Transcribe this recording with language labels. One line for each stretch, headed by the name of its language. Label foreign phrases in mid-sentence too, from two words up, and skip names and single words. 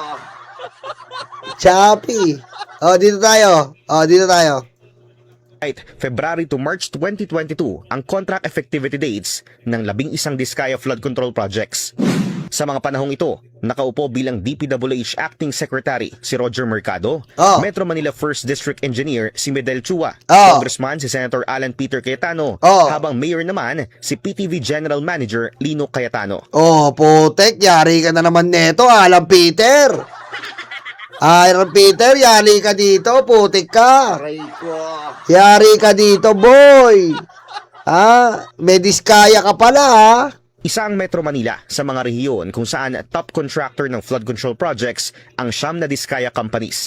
Filipino: Chappy. Oh, dito tayo. Oh, dito tayo.
English: February to March 2022 ang contract effectivity dates ng 11 Diskaya flood control projects.
Filipino: Sa mga panahong ito, nakaupo bilang DPWH
English: Acting Secretary
Filipino: si Roger Mercado, Oh. Metro Manila 1st
English: District Engineer
Filipino: si Medel Chua, Oh. Congressman si Senator Alan Peter Cayetano, Oh. habang Mayor naman si PTV
English: General Manager
Filipino: Lino Cayetano. Oh, putek, yari ka na naman neto, Alam Peter. Alam Peter, yari ka dito, putik ka. Aray ko. Yari ka dito, boy. Ah, may diskaya ka pala, ha? Isa ang Metro Manila sa mga rehiyon kung saan
English: top contractor
Filipino: ng
English: flood control projects
Filipino: ang siyam na Diskaya companies.